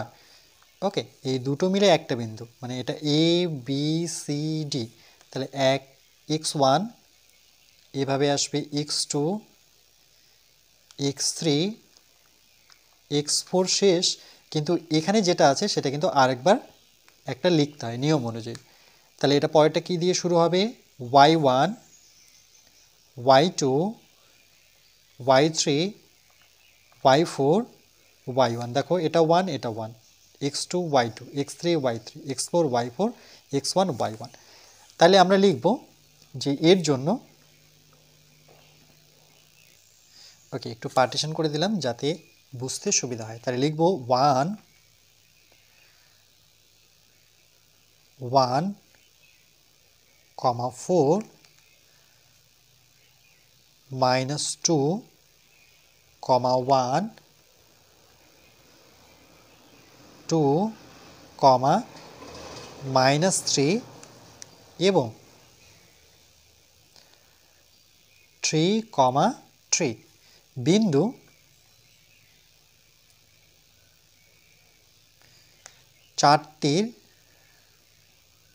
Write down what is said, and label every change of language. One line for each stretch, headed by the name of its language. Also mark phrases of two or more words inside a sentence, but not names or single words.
Bangla: ওকে, এই দুটো মিলে একটা বিন্দু, মানে এটা a b c d, তাহলে x1 এভাবে আসবে, x2 x3 x4 শেষ, কিন্তু এখানে যেটা আছে সেটা কিন্তু আরেকবার একটা লিখতে হয় নিয়ম অনুযায়ী। তাহলে এটা পরেরটা কি দিয়ে শুরু হবে, y1 y2 y3 y4 y1, দেখো এটা 1 এটা 1, x2 y2 x3 y3 x4 y4 x1 y1। তাহলে আমরা লিখব যে এর জন্য, ওকে একটু পার্টিশন করে দিলাম যাতে বুঝতে সুবিধা হয়, তাহলে লিখব 1 1, 4 -2, 1 2, -3 এবং 3,3 বিন্দু 4টির